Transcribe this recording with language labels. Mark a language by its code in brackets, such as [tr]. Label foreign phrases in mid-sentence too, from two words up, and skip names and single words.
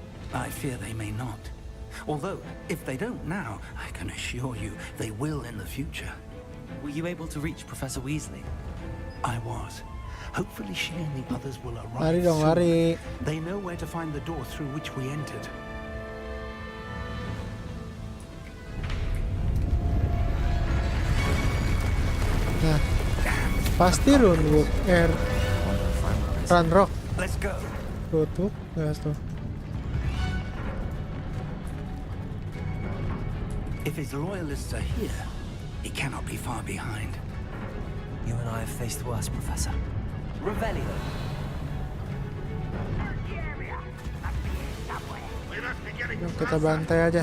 [en] I fear they may not. Although, if they don't now, I can assure you they will in the future. Were you able to reach Professor Weasley? I was. Hopefully she and the others will arrive [id] Lari dong, [en] soon. [id] lari. [en] They know where to find the door through which we entered. [id] Nah, pasti Runwood, Ranrock. [en] Let's go. [id] Tuh, gas tuh. [en] If his loyalists are here, he cannot be far behind. You and I have faced worse, Professor. Revelio. [id] Yuk kita bantai aja.